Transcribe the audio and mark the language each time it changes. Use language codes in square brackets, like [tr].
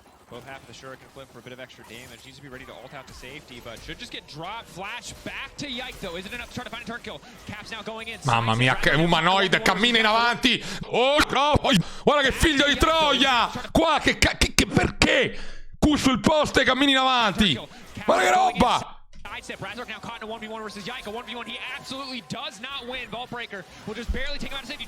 [en] Both half of the shuriken flip for a bit of extra damage. Needs to be ready to ult out to safety, but should just get dropped. Flash back to Yike though. Isn't enough to try to find a turn kill. Caps now going in. [it] Mamma mia, che umanoide, cammina in avanti. Oh, guarda che figlio di Troia. Qua, che perché? Q sul posto e cammini in avanti. Guarda che roba. [en] Sidestep. Razork now caught in a 1v1 versus Yike. A 1v1 he absolutely does not win. Vault Breaker will just barely take him out of safety.